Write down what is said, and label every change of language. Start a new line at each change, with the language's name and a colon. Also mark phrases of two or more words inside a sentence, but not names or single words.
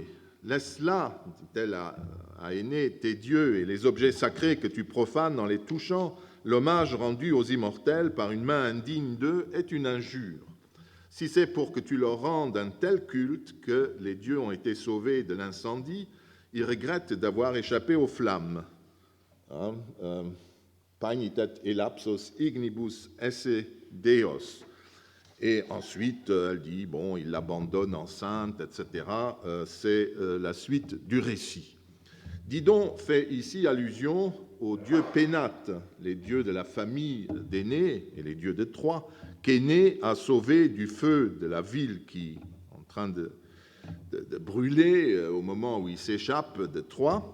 French: « Laisse là, dit-elle à Énée, tes dieux et les objets sacrés que tu profanes en les touchant, l'hommage rendu aux immortels par une main indigne d'eux est une injure. Si c'est pour que tu leur rendes un tel culte que les dieux ont été sauvés de l'incendie, ils regrettent d'avoir échappé aux flammes.
Latin: Paenitet elapsos ignibus esse Deos.
French: Et ensuite, elle dit, bon, il l'abandonne enceinte, etc. C'est la suite du récit. Didon fait ici allusion aux dieux pénates, les dieux de la famille d'Énée et les dieux de Troie, qu'Énée a sauvés du feu de la ville qui est en train de brûler au moment où il s'échappe de Troie.